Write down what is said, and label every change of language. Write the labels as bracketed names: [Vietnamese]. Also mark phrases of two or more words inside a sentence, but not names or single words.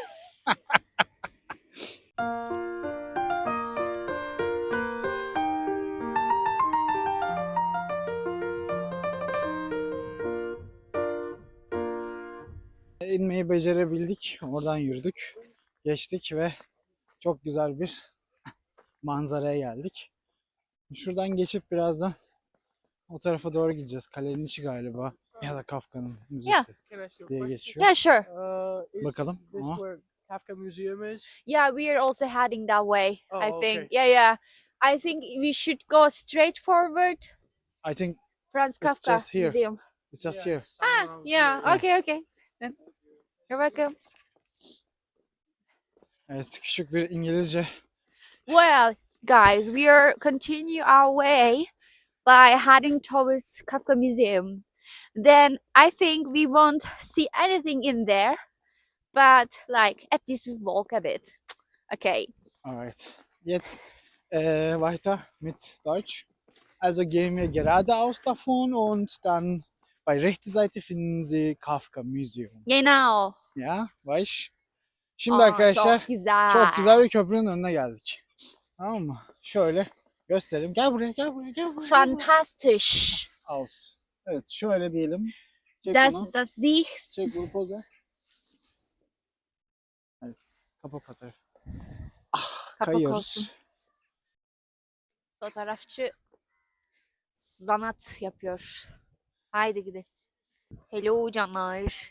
[Turkish] İnmeyi becerebildik. Oradan yürüdük. Geçtik ve çok güzel bir manzaraya geldik. Şuradan geçip birazdan o tarafa doğru gideceğiz. Kalenin içi galiba. Ya da Kafka'nın müzesi diye geçiyor. [English] Yeah, sure. [Turkish] Bakalım [English] This [Turkish] ama. [English] where Kafka Museum is? Yeah, we are also heading that way, Oh, I think. okay. Yeah. I think we should go straight forward. I think Franz Kafka just here. Museum. it's just here. Ah, yeah. Okay. Then you're welcome. [Turkish] Evet, küçük bir İngilizce. [English] Well, guys, we are continue our way. by heading towards Kafka Museum. Then I think we won't see anything in there, but like at least we walk a bit. Okay. Alright. [German] Jetzt weiter mit Deutsch. Also gehen wir geradeaus davon und dann bei rechter Seite finden Sie Kafka Museum. Genau. [Turkish] Ya, baş. Şimdi Aa, arkadaşlar çok güzel. çok güzel bir köprünün önüne geldik. Tamam mı? Şöyle göstereyim. Gel buraya, gel buraya, gel buraya. [German] Fantastisch. [Turkish] Olsun. Evet, şöyle diyelim. Çek bunu. [German] Das siehst. [Turkish] Çek bunu poz ver. Evet, kapa fotoğrafı. Kapak Kayıyoruz. olsun. Fotoğrafçı zanat yapıyor. Haydi gidelim. Hello canlar.